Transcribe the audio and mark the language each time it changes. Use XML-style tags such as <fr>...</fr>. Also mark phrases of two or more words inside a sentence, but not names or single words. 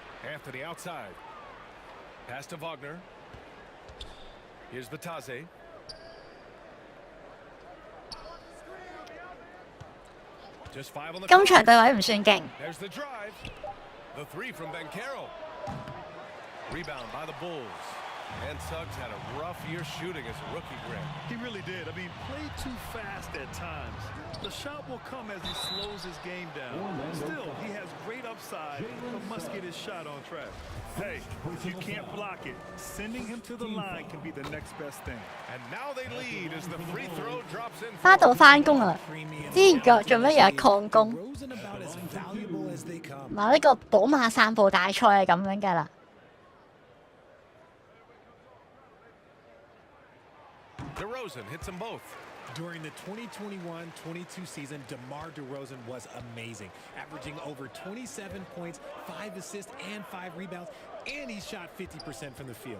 <en>Anthony outside. Pass to Wagner. Here's Vitaze. Just 5 on the</en> <yue>今場對位唔算勁。</yue> <en>There's the drive. The 3 from Bancaro. Rebound by the Bulls. And Suggs had a rough year shooting as a rookie grad. He really did. I mean, played too fast at times. The shot will come as he slows his game down. Still, he has great upside, but must get his shot on track. Hey, if you can't block it, sending him to the line can be the next best thing. And now they lead as the free throw drops in.</en> <yue>翻到翻工啦！之前做乜嘢曠工？</yue> <en>About as valuable as they come.</en> <yue>嗱，呢個寶馬散步大賽係咁樣㗎啦。</yue> <en>DeRozan hits them both. During the 2021-22 season, DeMar DeRozan was amazing, averaging over 27 points, 5 assists, and 5 rebounds, and he shot 50% from the field.</en>